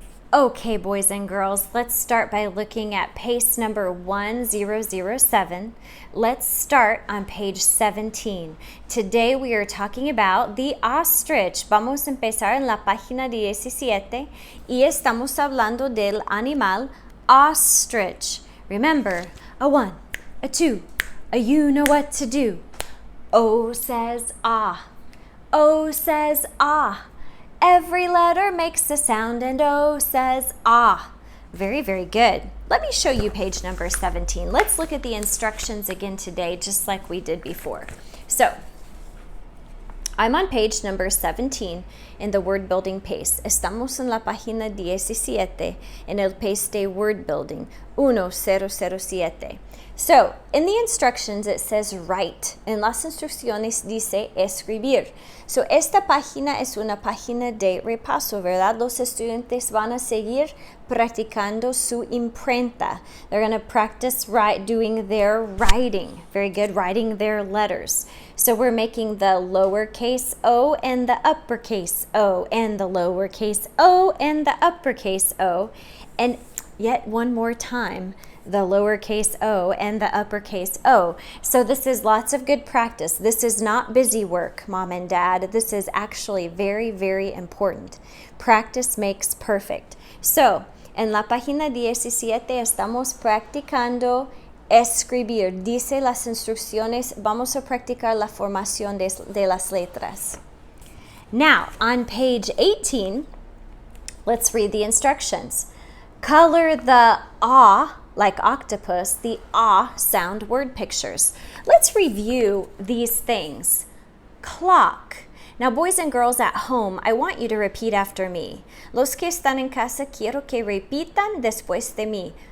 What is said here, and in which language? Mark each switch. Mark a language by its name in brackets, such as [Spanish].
[English] Okay, boys and girls, let's start by looking at pace number 1007. Let's start on page 17. Today we are talking about the ostrich. [Spanish] Vamos a empezar en la página 17 y estamos hablando del animal ostrich. [English] Remember, a 1, a 2, a you know what to do. O says ah. O says ah. Every letter makes a sound and O says ah. Very, very good. Let me show you page number 17. Let's look at the instructions again today, just like we did before. So, I'm on page number 17 in the word building pace. [Spanish] Estamos en la página 17 en el pace de word building, 1007. [English] So, in the instructions it says write. [Spanish] En las instrucciones dice escribir. [English] So, [Spanish] esta página es una página de repaso, ¿verdad? Los estudiantes van a seguir practicando su imprenta. [English] They're going to practice doing their writing. Very good, writing their letters. So, we're making the lowercase o and the uppercase o and the lowercase o and the uppercase o. And yet one more time, the lowercase o and the uppercase o. So this is lots of good practice. This is not busy work, mom and dad. This is actually very, very important. Practice makes perfect. So, [Spanish] en la página 17 estamos practicando escribir. Dice las instrucciones, vamos a practicar la formación de las letras. [English] Now, on page 18, let's read the instructions. Color the ah, like octopus, the ah sound word pictures. Let's review these things. Clock. Now, boys and girls at home, I want you to repeat after me. [Spanish] Los que están en casa, quiero que repitan después de mí.